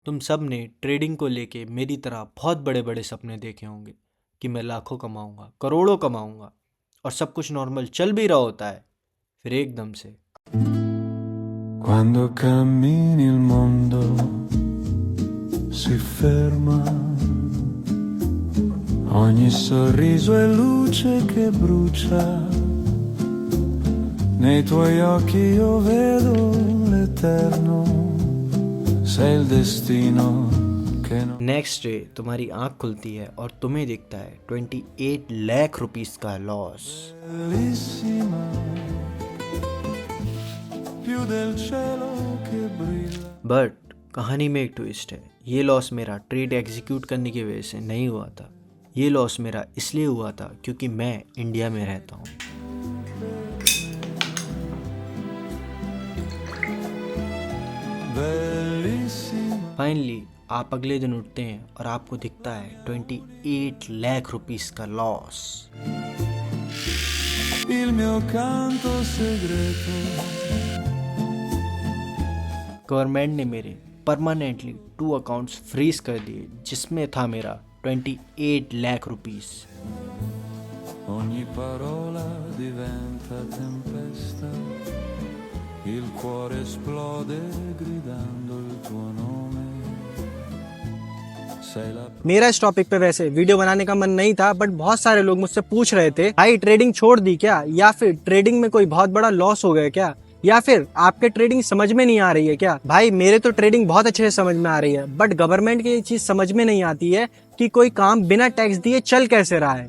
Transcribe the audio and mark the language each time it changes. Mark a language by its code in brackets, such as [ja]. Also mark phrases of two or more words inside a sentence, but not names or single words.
[hi] तुम सब ने ट्रेडिंग को लेके मेरी तरह बहुत बड़े बड़े सपने देखे होंगे कि मैं लाखों कमाऊंगा, करोड़ों कमाऊंगा और सब कुछ नॉर्मल चल भी रहा होता है, फिर एकदम से [it] Quando cammini il mondo si ferma, ogni sorriso è luce che brucia, nei tuoi occhi io vedo l'eterno, sei il destino che non... [en] next day [hi] तुम्हारी आंख खुलती है और तुम्हें दिखता है 28 लाख रुपीस का लॉस। [it] Bellissima, più del cielo che brilla. [hi] बट कहानी में एक ट्विस्ट है। ये लॉस मेरा [en] trade execute [hi] करने की वजह से नहीं हुआ था। ये लॉस मेरा इसलिए हुआ था क्योंकि मैं इंडिया में रहता हूँ। [it] Bellissima, [hi] फाइनली आप अगले दिन उठते हैं और आपको दिखता है 28 लाख रुपीस का लॉस। [it] il mio canto segreto. [hi] गवर्नमेंट ने मेरे परमानेंटली 2 अकाउंट्स फ्रीज कर दिए जिसमें था मेरा 28 लाख रुपीस। [it] Ogni parola diventa tempesta, il cuore esplode gridando il tuo nome. Sei la [hi] मेरा इस टॉपिक पे वैसे वीडियो बनाने का मन नहीं था, बट बहुत सारे लोग मुझसे पूछ रहे थे भाई ट्रेडिंग छोड़ दी क्या, या फिर ट्रेडिंग में कोई बहुत बड़ा लॉस हो गया क्या, या फिर आपके ट्रेडिंग समझ में नहीं आ रही है क्या। भाई मेरे तो ट्रेडिंग बहुत अच्छे से समझ में आ रही है, बट गवर्नमेंट की ये चीज समझ में नहीं आती है कि कोई काम बिना टैक्स दिए चल कैसे रहा है।